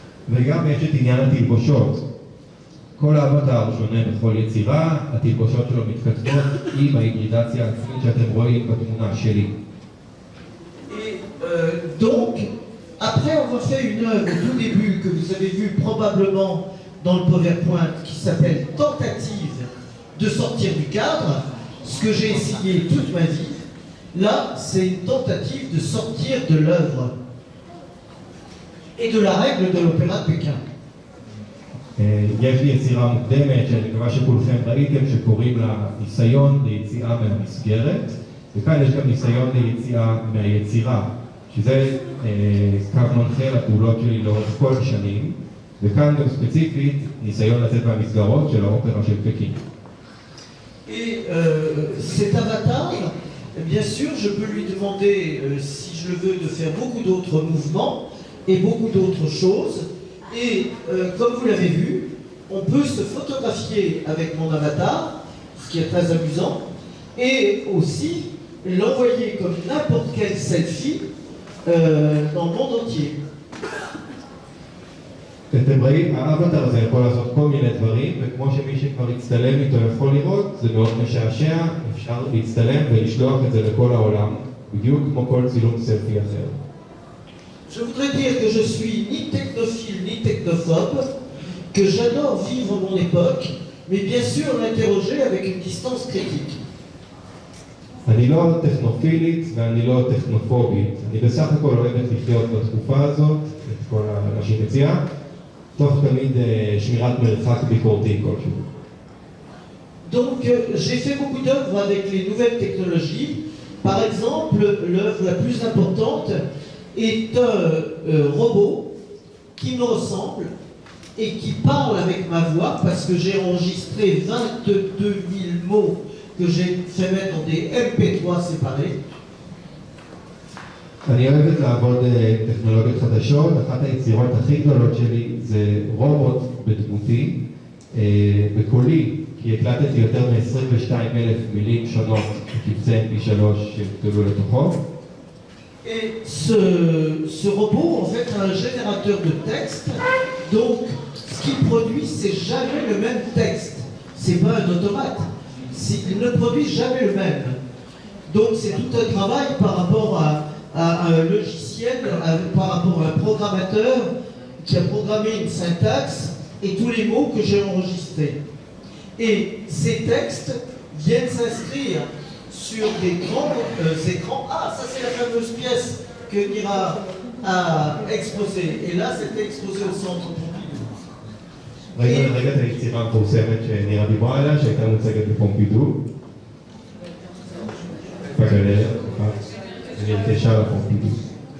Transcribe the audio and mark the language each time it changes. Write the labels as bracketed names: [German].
[Hebrew] וגם יש את עניין התלבושות. כל האבטר שונה בכל יצירה, התלבושות שלו מתכתבות עם ההיברידציה העצמית שאתם רואים בתמונה שלי. [French] Et donc, après avoir fait une œuvre au tout début que vous avez vue probablement dans le PowerPoint qui s'appelle Tentative de sortir du cadre, ce que j'ai essayé toute ma vie. Là, c'est une tentative de sortir de l'œuvre et de la règle de l'opéra de Pékin. [Hebrew] יש לי יצירה מוקדמת שאני מקווה שכולכם ראיתם שקוראים לה ניסיון ליציאה מהמסגרת, וכאן יש גם ניסיון ליציאה מהיצירה, שזה קו מנחה לפעולות שלי לאורך כל השנים, וכאן גם ספציפית ניסיון לצאת מהמסגרות של האופרה של פקין. [French] Et cet avatar, bien sûr, je peux lui demander, si je le veux, de faire beaucoup d'autres mouvements et beaucoup d'autres choses. Et comme vous l'avez vu, on peut se photographier avec mon avatar, ce qui est très amusant, et aussi l'envoyer comme n'importe quel selfie dans le monde entier. [Hebrew] אתם רואים, האבטר הזה יכול לעשות כל מיני דברים, וכמו שמי שכבר יצטלם איתו יכול לראות, זה מאוד משעשע, אפשר להצטלם ולשלוח את זה לכל העולם, בדיוק כמו כל צילום סלפי אחר. [French] Je voudrais dire que je suis ni technophile ni technophobe, que j'adore vivre mon époque, mais bien sûr l'interroger avec une distance critique. [Hebrew] אני לא טכנופילית ואני לא טכנופובית, אני בסך הכל אוהבת לחיות בתקופה הזאת, את כל מה שהיא מציעה, תוך תמיד שמירת מרחק ביקורתי כלשהו. [French] Donc j'ai fait beaucoup d'œuvres avec les nouvelles technologies. Par exemple, l'œuvre la plus importante est un robot qui me ressemble et qui parle avec ma voix parce que j'ai enregistré 22 000 mots que j'ai fait mettre dans des MP3 séparés. [Hebrew] אני אוהבת לעבוד טכנולוגיות חדשות, אחת היצירות הכי גדולות שלי זה רובוט בדמותי, בקולי, כי הקלטתי יותר מ-22,000 מילים שונות בקבצי MP3 שכתבו לתוכו. [French] Et ce robot, en fait, a un générateur de texte, donc ce qu'il produit, c'est jamais le même texte. C'est pas un automate. Il ne produit jamais le même. Donc c'est tout un travail par rapport à un logiciel, par rapport à un programmateur qui a programmé une syntaxe et tous les mots que j'ai enregistrés. Et ces textes viennent s'inscrire sur des grands écrans. Ah, ça c'est la fameuse pièce que Nira a exposée. Et là, c'était exposé au centre Pompidou. [Hebrew] רגע את היצירה המפורסמת שנירה דיברה עליה, שהייתה מוצגת בפומפידו. בגלריה, ונרכשה לפומפידו.